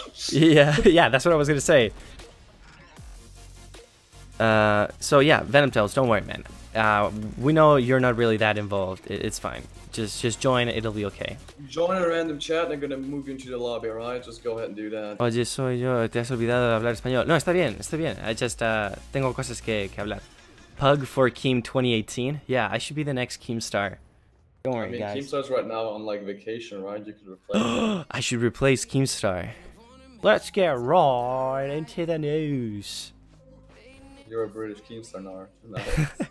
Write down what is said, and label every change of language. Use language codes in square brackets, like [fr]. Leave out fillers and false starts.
[en] yeah, that's what I was gonna say. So yeah, Venom Tales, don't worry, man. We know you're not really that involved. It's fine. Just join, it'll be okay. Join a random chat, they're gonna move you into the lobby, alright? Just go ahead and do that. [es] Oye, soy yo, te has olvidado de hablar español. No, está bien, está bien. [en] I just, [es] tengo cosas que hablar. [en] Pug for Keem 2018. Yeah, I should be the next Keemstar. Don't worry, guys. Keemstar's right now on, like, vacation, right? You could replace him. I should replace Keemstar. Let's get right into the news. You're a British Keemstar now. No. Okay.